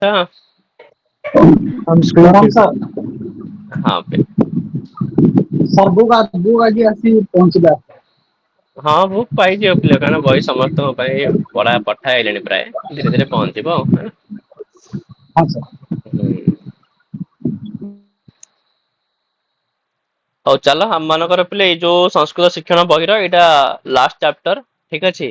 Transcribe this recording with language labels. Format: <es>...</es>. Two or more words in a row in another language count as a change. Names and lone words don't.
<or>हाँ हम स्कूल हाँ के सर हाँ पे ସାର୍ ବୁକ୍ ଆଜି ଆସି ପହଞ୍ଚିଲା ହଁ ବୁକ୍ ପାଇଯିବ ପିଲା କାରଣ ବହି ସମସ୍ତଙ୍କ ପାଇଁ ପଠା ହେଇଲେଣି ପ୍ରାୟ ଧୀରେ ଧୀରେ ପହଞ୍ଚିବ ଆଉ ହେଲା। हाँ सर ହୁଁ ହଉ ଚାଲ ଆମ ମାନଙ୍କର ପିଲେ ଏଇ ଯୋଉ ସଂସ୍କୃତ ଶିକ୍ଷଣ ବହିର ଏଇଟା</or> <en>last chapter</en> <or>ଠିକ ଅଛି।</or>